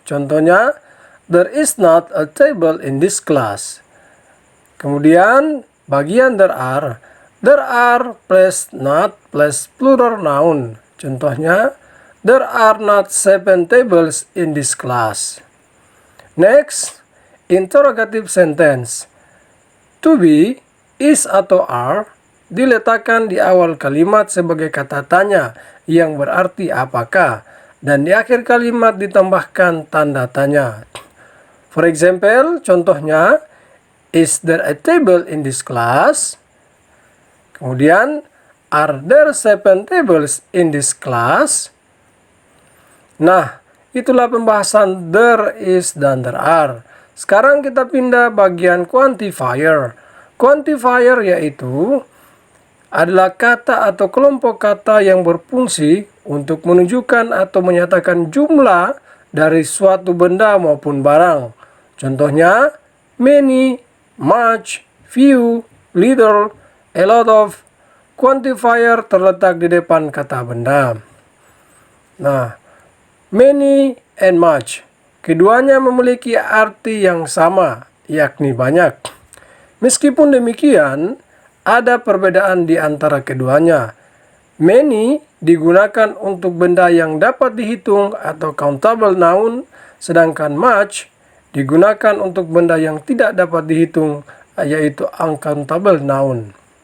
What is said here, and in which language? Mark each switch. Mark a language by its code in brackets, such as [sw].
[id] Contohnya, [en] there is not a table in this class. [id] Kemudian, bagian [en] there are plus not plus plural noun. [id] Contohnya, [en] there are not 7 tables in this class. Next, interrogative sentence. [id] To be, is atau are diletakkan di awal kalimat sebagai kata tanya yang berarti apakah, dan di akhir kalimat ditambahkan tanda tanya. [en] For example, [id] contohnya, [en] is there a table in this class? [id] Kemudian, [en] are there 7 tables in this class? [id] Nah, itulah pembahasan there is dan there are. Sekarang kita pindah bagian quantifier. Quantifier yaitu adalah kata atau kelompok kata yang berfungsi untuk menunjukkan atau menyatakan jumlah dari suatu benda maupun barang. Contohnya, many, much, few, little, a lot of. Quantifier terletak di depan kata benda. Nah, many and much, keduanya memiliki arti yang sama, yakni banyak. Meskipun demikian, ada perbedaan di antara keduanya. Many digunakan untuk benda yang dapat dihitung atau countable noun, sedangkan much digunakan untuk benda yang tidak dapat dihitung, yaitu uncountable noun.